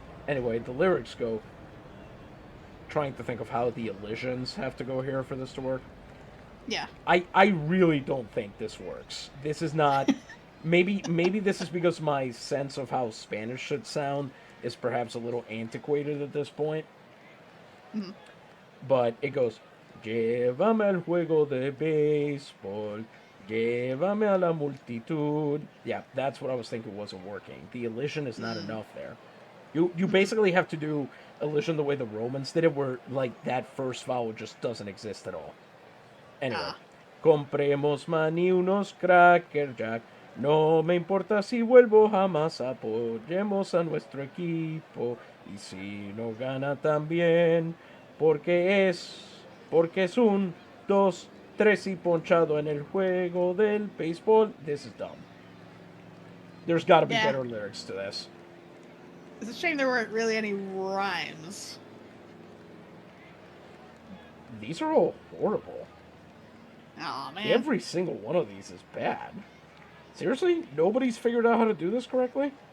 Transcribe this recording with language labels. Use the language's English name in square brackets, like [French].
[English] Anyway, the lyrics go. Trying to think of how the elisions have to go here for this to work. Yeah. I really don't think this works. This is not. Maybe this is because my sense of how Spanish should sound is perhaps a little antiquated at this point. But it goes, [Spanish] llévame al juego de béisbol, llévame a la multitud. [English] Yeah, that's what I was thinking wasn't working. The elision is not enough there. You basically have to do elision the way the Romans did it, where like that first vowel just doesn't exist at all. Anyway, Ah. [Spanish] compremos maní unos cracker jack. No me importa si vuelvo jamás, apoyemos a nuestro equipo. Y si no gana también, porque es un, dos, tres y ponchado en el juego del béisbol. [English] This is dumb. There's got to be Yeah. better lyrics to this. It's a shame there weren't really any rhymes. These are all horrible. Oh man. Every single one of these is bad. Seriously? Nobody's figured out how to do this correctly?